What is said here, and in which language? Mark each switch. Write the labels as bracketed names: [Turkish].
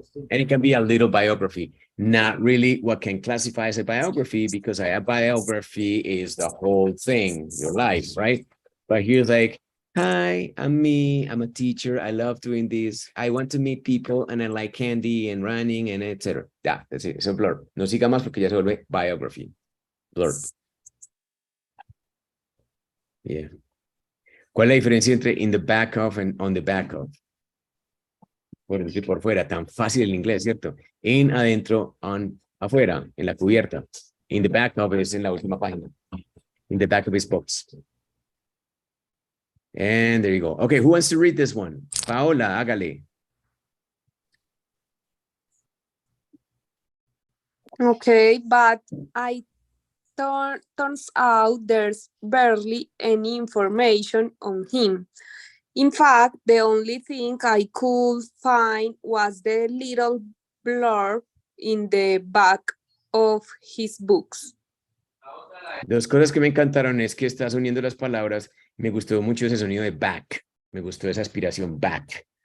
[English] And it can be a little biography, not really what can classify as a biography, because a biography is the whole thing, your life, right? But here's like, hi, I'm me, I'm a teacher, I love doing this, I want to meet people, and I like candy and running, and etc. Yeah, that's it, it's a blurb. [Spanish] No siga más porque ya se vuelve biography. Blurb. [English] Yeah. [Spanish] ¿Cuál es la diferencia entre [English] in the back of and on the back of? [Spanish] Por decir por fuera, tan fácil el inglés, ¿cierto? [English] In, [Spanish] adentro, [English] on, [Spanish] afuera, en la cubierta. [English] In the back of [Spanish] es en la última página. [English] In the back of his box. And there you go. Okay, who wants to read this one? [Spanish] Paola, hágale. [English] Okay, but turns out there's barely any information on him. In fact, the only thing I could find was the little blurb in the back of his books. [Spanish] Dos cosas que me encantaron es que estás uniendo las palabras. Me gustó mucho ese sonido de back. Me gustó esa aspiración, back.